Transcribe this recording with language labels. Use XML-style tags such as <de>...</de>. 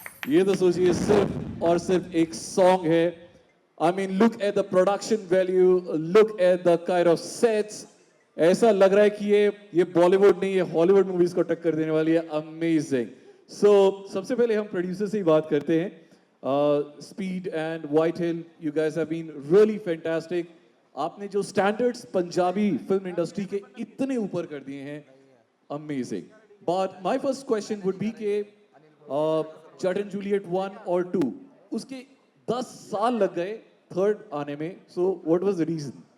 <hi>ये तो सोचिए सिर्फ और सिर्फ एक सॉन्ग है</hi> <en>I mean, look at the production value, look at the kind of sets.</en> <hi>ऐसा लग रहा है कि ये बॉलीवुड नहीं, ये हॉलीवुड मूवीज को टक्कर देने वाली है.</hi> <en>Amazing.</en> <hi>So सबसे पहले हम प्रोड्यूसर से ही बात करते हैं.</hi> <en>Speed and Whitehill, you guys have been really fantastic.</en> <hi>आपने जो standards पंजाबी फिल्म इंडस्ट्री के इतने ऊपर कर दिए हैं, amazing.</hi> <en>But my first question would be</en> <hi>कि चरण जूलियट 1 और 2 उसके 10 साल लग गए थर्ड आने में</hi> <en>so what was the reason</en>